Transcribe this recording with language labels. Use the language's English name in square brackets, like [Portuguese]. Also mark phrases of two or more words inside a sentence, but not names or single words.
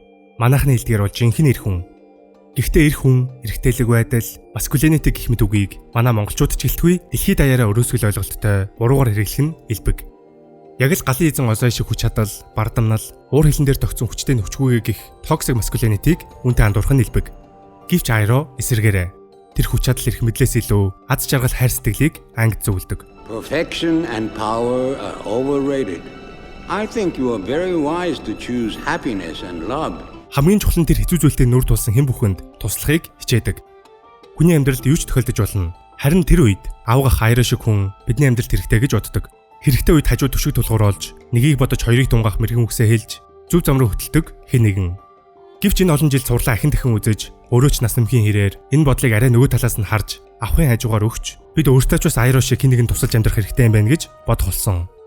[Mongolian] Манайхны хэлдгээр бол жинхэнэ эр хүн. Гэхдээ эр хүн, эрэгтэйлэг байдал, маскулинити гэх мэт үгийг манай монголчууд ч гэлтгүй дэлхийд даяараа өрөөсгөл ойлголттой буруугаар хэрэглэх нь элбэг. Яг л галын эзэн Озой шиг хүч чадал, бардамнал, уур хилэн дээр тогтсон хүчтэй нөхчгүйгээ гих токсик маскулинитиг үнтэй андуурах нь элбэг. Гэвч Айро эсэргээрээ тэр хүч чадал эрх мэдлээс илүү аз жаргал хайр сэтгэлийг ангид зөвлөдөг. [English] Perfection and power are overrated. I think you are very wise to choose happiness and love. [Mongolian] Хамгийн чухал нь тэр хэцүү зүйлтэй нүр тулсан хэн бүхэнд туслахыг хичээдэг. Хүний амьдралд юу ч тохиолдож болно. Харин тэр үед авгах Айро шиг хүн бидний амьдралд хэрэгтэй гэж боддог. Хэрэгтэй үед хажуу түшиг тулгуур олж, нэгийг бодож хоёрыг тунгаах мэрэгэн үгсээ хэлж, зөв зам руу хөтэлдэг хэн нэгэн. Гэвч энэ олон жил цуурлаа ахин дахин үзэж, өөрөө ч нас нэмхийн хэрээр энэ бодлыг арай нөгөө талаас нь харж, авахын хажуугаар өгч, бид өөртөө ч бас Айро шиг хэн нэгэн тусалж амьдрах хэрэгтэй юм байна гэж бодох болсон.